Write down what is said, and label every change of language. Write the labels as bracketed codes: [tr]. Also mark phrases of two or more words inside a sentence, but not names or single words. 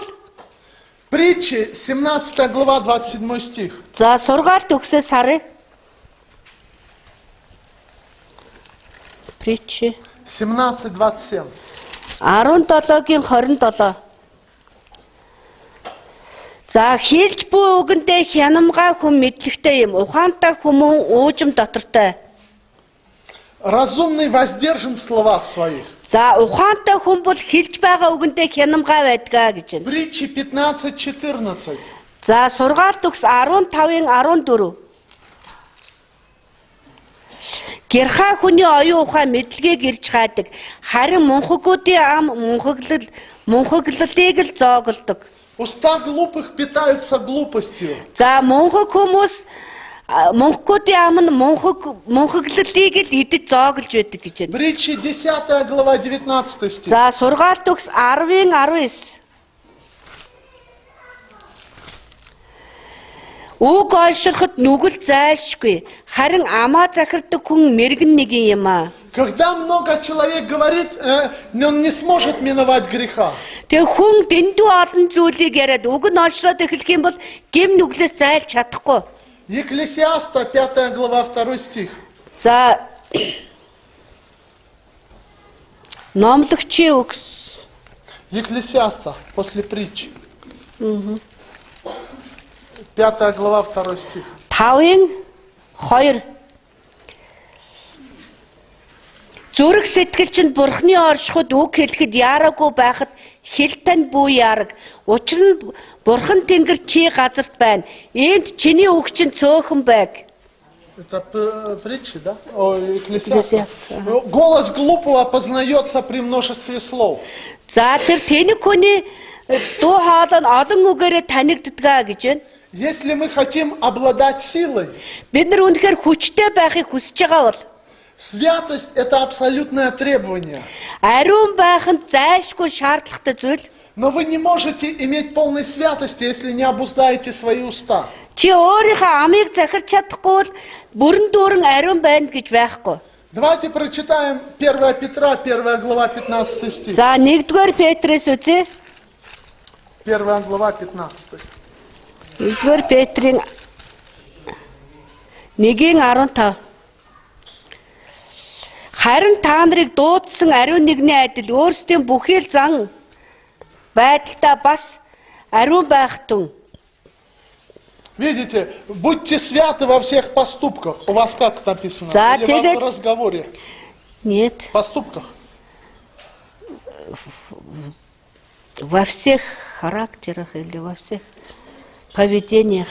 [ru] Притчи, 17 глава, 27 стих. [mn] за сургаалт өгсөөс харъя. [ru] Притчи 17:27. [mn] 17-гийн 27. За хэлж буй үгэндээ хянамгай хүн мэдлэгтэй юм. Ухаантай хүмүүн уужим дотортой. [ru] Разумный воздержан в словах своих. [mn] За ухаантай хүн бол хэлж байгаа үгэндээ хянамгай байдгаа гэж байна. [ru] Притчи 15:14. [mn] За сургаалт өгс 15-ын 14. Гэрхай хүний оюун ухаан мэдлэгийг ирж хаадаг. Харин мунхагуудын ам мунхаглалыг л зоогддог. [ru] Уста глупых питаются глупостью. [mn] За мунхаг хүмүүс мунхагуудын ам нь мунхаглалыг л идэж зооглож байдаг гэж байна. [ru] Притчи 10 глава, 19 стих. [mn] За сургаалт өгс 10-ын 19. Үг ойшроход нүгэл зайлшгүй. Харин амаа захирдаг хүн мэргэн нэг юм аа. [ru] Когда много человек говорит, он не сможет миновать греха. [mn] Тэгээ хүн дэндүү олон зүйлийг яриад үг нь олшроод эхлэх юм бол гим нүглээс зайлж чадахгүй. [ru] Екклесиаста, 5 глава, 2 стих. [mn] За номлогчийн үгс [ru] Екклесиаста, после притчи. 5 глава, 2 стих. [mn] 5-ын 2. Зүрх сэтгэл чинь Бурхны оршиход үг хэлэхэд яараагүй байхад хэл тань бүү яараг. Учир нь Бурхан Тэнгэр чи газарт байна. Иймд чиний үг чинь цөөхөн байг. [ru] Это притчи, да? О, Екклесиаста. Екклесиаста, Голос глупого познается при множестве слов. [mn] За тэр тэнэг хүний дуу хоолой нь олон үгээрээ танигддгаа гэж байна. [ru] Если мы хотим обладать силой, [mn] Бид нар үнэхээр хүчтэй байхыг хүсэж байгаа бол [ru] святость – это абсолютное требование. [mn] ариун байх нь зайлшгүй шаардлагатай зүйл. [ru] Но вы не можете иметь полной святости, если не обуздаете свои уста. [mn] Чи өөрийнхөө амийг захирч чадахгүй бол бүрэн дүүрэн ариун байна гэж байхгүй. [ru] Давайте прочитаем 1 Петра, 1 глава, 15 стих. [mn] За 1-р Петрээс үзье. [ru] 1 глава, 15. [mn] 1-р Петрийн 1:15. Харин та нарыг дуудсан ариун нэгний адил өөрсдийн бүхий л зан байдалтай бас ариун байх тун. [ru] Видите, будьте святы во всех поступках. У вас как написано? [mn] За, [ru] Или [mn] тэгээд- [ru] в разговоре? Нет, В поступках. во всех характерах или во всех поведениях.